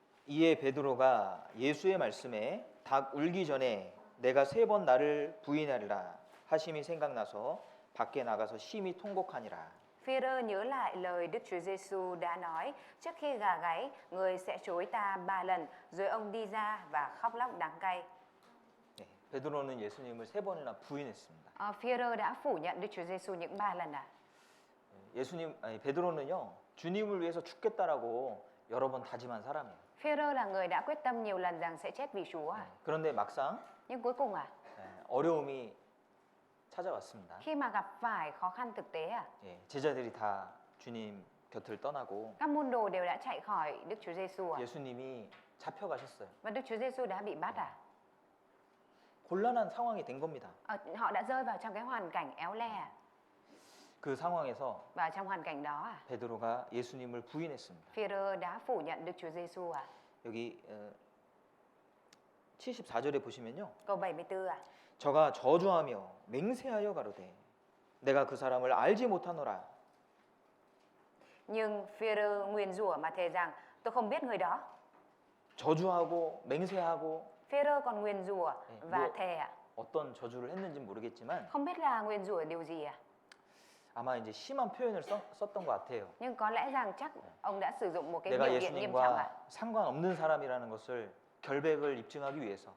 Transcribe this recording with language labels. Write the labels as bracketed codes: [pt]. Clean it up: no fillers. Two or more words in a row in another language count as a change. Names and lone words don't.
[ko] 이에 베드로가 예수의 말씀에 닭 울기 전에 내가 3번 나를 부인하리라 하심이 생각나서 밖에 나가서 심히 통곡하니라. [vi] Phi-rơ nhớ lại lời Đức Chúa Giêsu đã nói, trước khi gà gáy, người sẽ chối ta 3 lần, rồi ông đi ra và khóc lóc đắng cay. [ko] 네, 베드로는 예수님을 3번이나 부인했습니다. [vi] Phi-rơ đã phủ nhận Đức Chúa Giêsu những 3 lần à? [ko] 베드로는요 주님을 위해서 죽겠다라고 여러 번 다짐한 사람이에요. [vi] Phi-rơ là người đã quyết tâm nhiều lần rằng sẽ chết vì Chúa à? [ko] 그런데 막상 [vi] Nhưng cuối cùng à, [ko] 어려움이 찾아왔습니다. [vi] khi mà gặp phải khó khăn thực tế à, [ko] 제자들이 다 주님 곁을 떠나고 [vi] các môn đồ đều đã chạy khỏi Đức Chúa Giêsu à? [ko] 예수님이 잡혀가셨어요. [vi] Và Đức Chúa Giêsu đã bị bắt à? [ko] 곤란한 상황이 된 겁니다. [vi] Họ đã rơi vào trong cái hoàn cảnh éo le à? [ko] 그 상황에서 [vi] Và trong hoàn cảnh đó à, [ko] 베드로가 예수님을 부인했습니다. [vi] Phi-rơ đã phủ nhận Đức Chúa Giêsu à? [ko] 여기 74절에 보시면요. [vi] Câu 74 à? [ko] 저가 저주하며 맹세하여 가로되 내가 그 사람을 알지 못하노라. [vi] Nhưng Phi-rơ nguyền rủa mà thề rằng tôi không biết người đó. [ko] 저주하고 맹세하고 [vi] Phi-rơ còn nguyền rủa và [ko] 뭐 [vi] thề à? [ko] 어떤 저주를 했는지 모르겠지만 [vi] Không biết là nguyền rủa điều gì à? [ko] 아마 이제 심한 표현을 썼던 것 같아요. [vi] Nhưng có lẽ rằng chắc ông đã sử dụng một cái [ko] 내가 [vi] biểu hiện nghiêm trọng à? [ko] 예수님과 상관없는 사람이라는 것을 결백을 입증하기 위해서